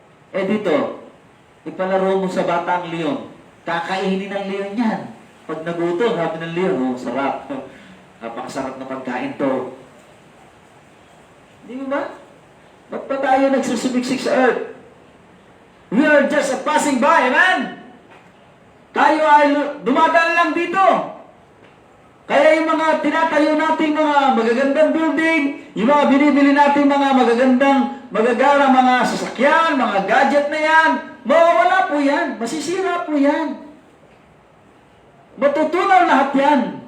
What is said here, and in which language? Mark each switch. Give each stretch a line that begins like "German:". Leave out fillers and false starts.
Filipino: Dito, ipalaro mo sa bata ang leon. Kakainin ng leon yan. Pag nagutom, sabi ng leon, sarap. Napakasarap na pagkain to. Hindi ba? Ba't pa tayo nagsusumiksik sa earth?
English: We are just a passing by, amen?
Filipino: Tayo ay dumadaan lang dito. Kaya yung mga tinatayo nating mga magagandang building, yung mga binibili nating mga magagarang mga sasakyan, mga gadget na yan, mawawala po yan. Masisira po yan. Matutunaw lahat yan.